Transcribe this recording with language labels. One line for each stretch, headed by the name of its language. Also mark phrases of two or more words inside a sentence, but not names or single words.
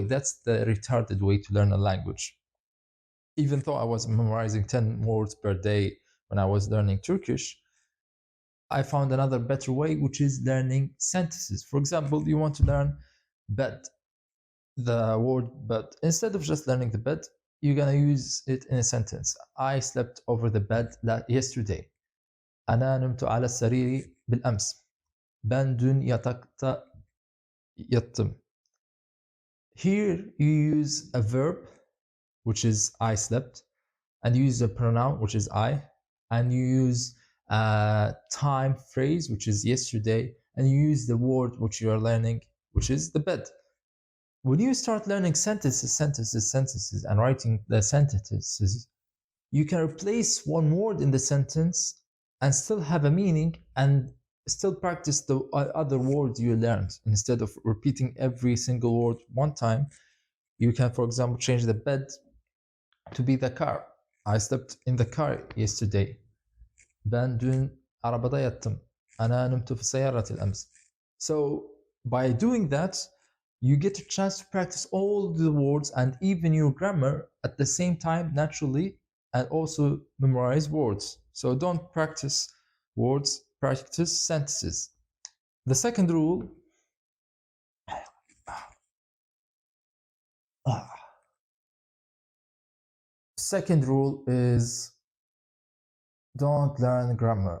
English: That's the retarded way to learn a language. Even though I was memorizing 10 words per day when I was learning Turkish, I found another better way, which is learning sentences. For example, you want to learn bed, the word bed. Instead of just learning the bed, you're gonna use it in a sentence. I slept over the bed yesterday.
Arabic: أنا نمت على السرير بالأمس.
Turkish: Ben dün yatakta yattım.
English: Here you use a verb, which is I slept, and you use a pronoun, which is I, and you use a time phrase, which is yesterday, and you use the word which you are learning, which is the bed. When you start learning sentences, and writing the sentences, you can replace one word in the sentence and still have a meaning, and still practice the other words you learned. Instead of repeating every single word one time, you can, for example, change the bed to be the car. I slept in the car yesterday.
Turkish: Ben dün arabada yattım.
Arabic: أنا نمت في سيارة الأمس.
English: So by doing that, you get a chance to practice all the words and even your grammar at the same time naturally, and also memorize words. So don't practice words, practice sentences. The second rule, is don't learn grammar.